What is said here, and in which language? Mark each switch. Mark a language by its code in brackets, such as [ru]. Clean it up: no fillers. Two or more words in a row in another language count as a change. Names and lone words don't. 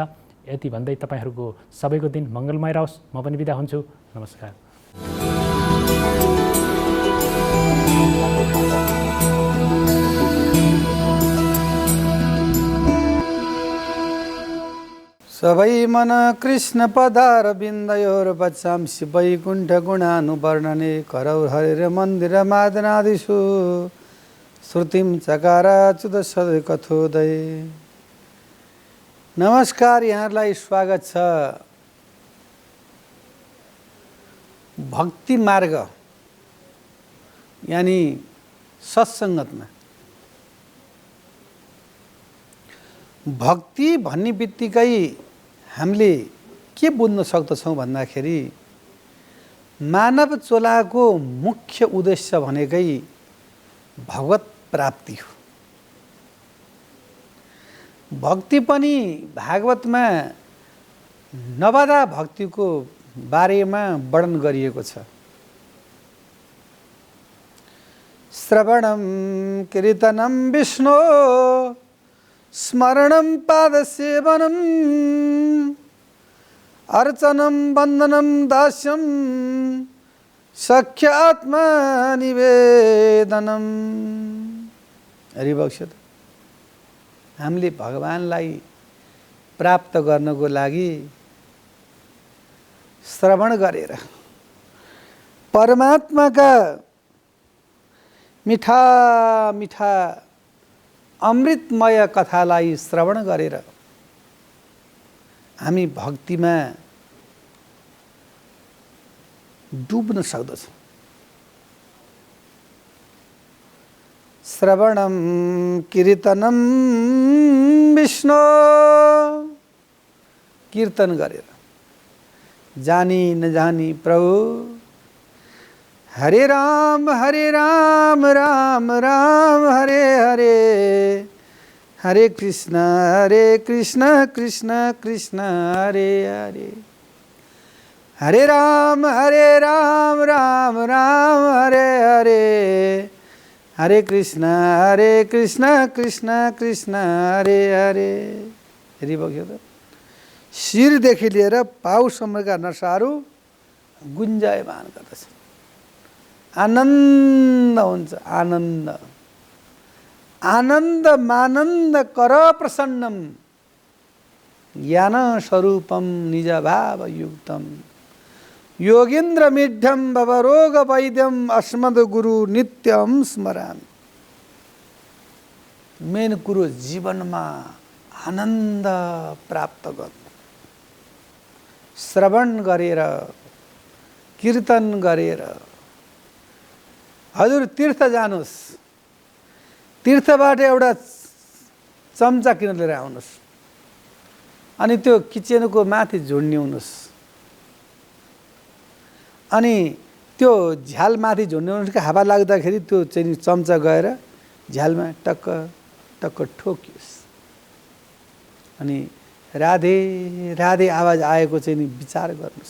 [ne] यति भन्दै तपाईँहरूको सबैको दिन मङ्गलमय रहोस्। म पनि बिदा हुन्छु। नमस्कार। [sa] सबै मन कृष्ण पदार बिन्दयोर बच्चांसि वैकुण्ठ गुणानुवर्णने करौ हरेर मन्दिर मादनादिषु श्रुतिं चकार अच्युत सदय कथोदय। [ne] नमस्कार, यहाँहरूलाई स्वागत छ भक्ति मार्ग यानी सत्सङ्गतमा। भक्ति भन्ने बित्तिकै हामीले के बुझ्न सक्दछौँ भन्दाखेरि मानव चोलाको मुख्य उद्देश्य भनेकै भगवत प्राप्ति हो। भक्ति पनि भागवतमा नवधा भक्तिको बारेमा वर्णन गरिएको छ। [sa] श्रवणं कीर्तनं विष्णु स्मरणं पादसेवनं अर्चनं वन्दनं दास्यं सख्य आत्मनिवेदनं। [ne] हरिभक्त हामीले भगवानलाई प्राप्त गर्नको लागि श्रवण गरेर परमात्माका मिठा मिठा अमृतमय कथालाई श्रवण गरेर हामी भक्तिमा डुब्न सक्दछौँ। [sa] श्रवणं कीर्तनं विष्णु, [ne] कीर्तन गरेर जानी नजानी प्रभु [sa] हरे राम राम राम हरे हरे हरे कृष्ण कृष्ण कृष्ण हरे हरे, हरे राम राम राम हरे हरे, हरे कृष्ण कृष्ण कृष्ण हरे हरे। [ne] हेरिबक्यो त शिरदेखि लिएर पाउसम्मका नसाहरू गुन्जायमान गर्दछ। आनन्द हुन्छ, [sa] आनन्द आनन्द मानन्द कर प्रसन्नम ज्ञान स्वरूपम निज भाव युक्तम योगीन्द्र मिढ्यम भवरोग वैद्यम अस्मद गुरु नित्यम स्मरामि। [ne] मेन कुरो जीवनमा आनन्द प्राप्त गर्नु, श्रवण गरेर कीर्तन गरेर। हजुर तीर्थ जानुहोस्, तीर्थबाट एउटा चम्चा किन लिएर आउनुहोस्, अनि त्यो किचनको माथि झुन्ड्याउनुहोस्, अनि त्यो झ्याल माथि झुन्ड्याउनुहोस् कि हावा लाग्दाखेरि त्यो चाहिँ चम्चा गएर झ्यालमा टक्क टक्क ठोकियोस्, अनि राधे राधे आवाज आएको चाहिँ नि विचार गर्नुहोस्।